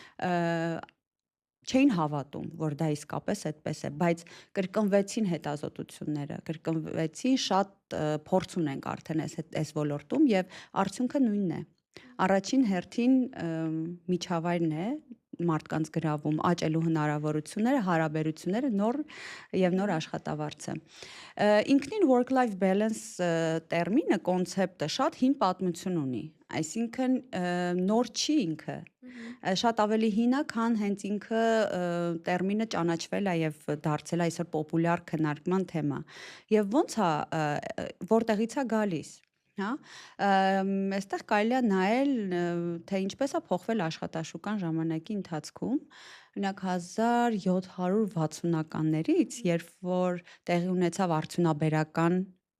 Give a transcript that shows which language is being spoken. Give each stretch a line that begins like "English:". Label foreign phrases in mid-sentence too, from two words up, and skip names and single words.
Armenian: չէին հավատում, որ դա իսկապես այդպես է, բայց կրկնվեցին հետազոտությունները, կրկնվեցին, շատ փորձ ունենք արդեն այս ոլորտում եւ արդյունքը նույնն է։ Առաջին հերթին միջավայրն է մարդկանց գրավում, աճելու հնարավորությունները, հարաբերությունները, նոր աշխատավարձը։ Ինքնին
English: work-life balance
Armenian: տերմինը, կոնցեպտը շատ հին պատմություն ունի, այսինքն նոր չի ինքը, շատ ավելի հին է, քան հենց ինքը տերմինը ճանաչվել է եւ դարձել է այսօր պոպուլյար քննարկման թեմա։ Եվ ոնց է, որտեղից է գալիս։ Հա, այստեղ կարելի է նայել, թե ինչպես է փոխվել աշխատաշուկան ժամանակի ընթացքում, օրինակ 1760-ականներից, երբ որ տեղի ունեցավ արդյունաբերական